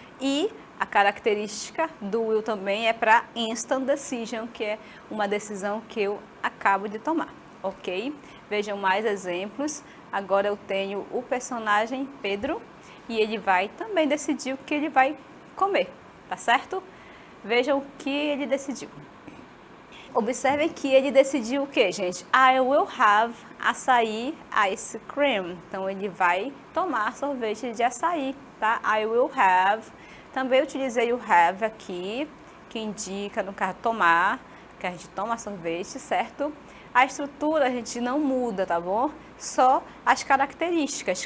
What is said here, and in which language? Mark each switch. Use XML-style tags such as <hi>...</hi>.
<pt>E a característica do will também é para</pt> <en>instant decision,</en> <pt>que é uma decisão que eu acabo de tomar, ok? Vejam mais exemplos. Agora eu tenho o personagem Pedro e ele vai também decidir o que ele vai comer, tá certo? Vejam o que ele decidiu. Observem que ele decidiu o que, gente?</pt> <en>I will have açaí ice cream.</en> <pt>Então, ele vai tomar sorvete de açaí, tá?</pt> <en>I will have.</en> <pt>Também utilizei o have aqui, que indica, no caso, tomar, que a gente toma sorvete, certo? A estrutura a gente não muda, tá bom? Só as características.</pt>